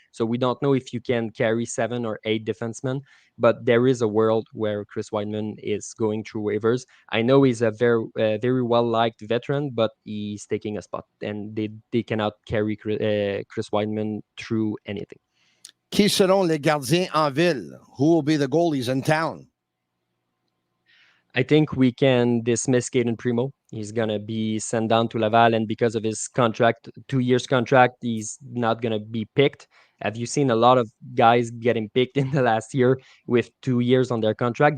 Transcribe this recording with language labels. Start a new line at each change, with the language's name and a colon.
English: So we don't know if you can carry 7 or 8 defensemen. But there is a world where Chris Weidman is going through waivers. I know he's a very, very well-liked veteran, but he's taking a spot. And they cannot carry Chris Weidman through anything.
French: Qui seront les gardiens en ville?
English: Who will be the goalies in town? I think we can dismiss Caden Primo He's going to be sent down to Laval, and because of his contract, 2 years contract, he's not going to be picked. Have you seen a lot of guys getting picked in the last year with 2 years on their contract?